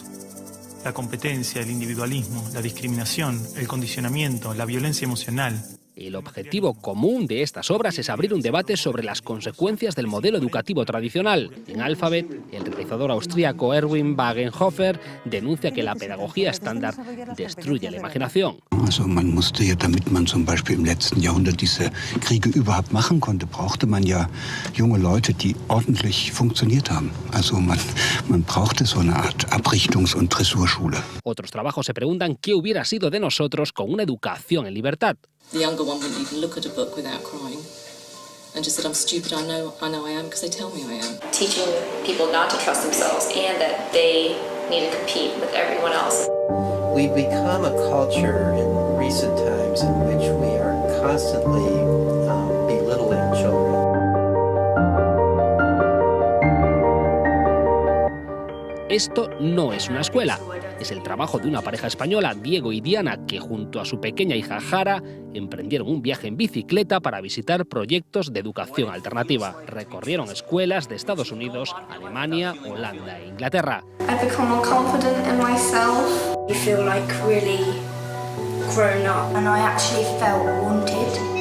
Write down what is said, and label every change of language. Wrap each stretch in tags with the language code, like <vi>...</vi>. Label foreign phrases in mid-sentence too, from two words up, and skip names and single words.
<es>La competencia, el individualismo, la discriminación, el condicionamiento, la violencia emocional. El objetivo común de estas obras es abrir un debate sobre las consecuencias del modelo educativo tradicional. En Alphabet, el realizador austríaco Erwin Wagenhofer denuncia que la pedagogía estándar destruye la imaginación.</es> <de>Also man musste ja, damit man zum Beispiel im letzten Jahrhundert diese Kriege überhaupt machen konnte, brauchte man ja junge Leute, die ordentlich funktioniert haben. Also man brauchte so eine Art Abrichtungs- und Dressurschule.</de> <es>Otros trabajos se preguntan qué hubiera sido de nosotros con una educación en libertad.</es> <en>The younger one wouldn't even look at a book without crying and just said, I'm stupid, I know I am, because they tell me I am. Teaching people not to trust themselves and that they need to compete with everyone else. We've become a culture in recent times in which we are constantly belittling children.</en> <es>Esto no es una escuela, es el trabajo de una pareja española, Diego y Diana, que junto a su pequeña hija Jara emprendieron un viaje en bicicleta para visitar proyectos de educación alternativa. Recorrieron escuelas de Estados Unidos, Alemania, Holanda e Inglaterra.</es> <en>I've become more confident in myself. You feel like really grown up and I actually felt wanted.</en>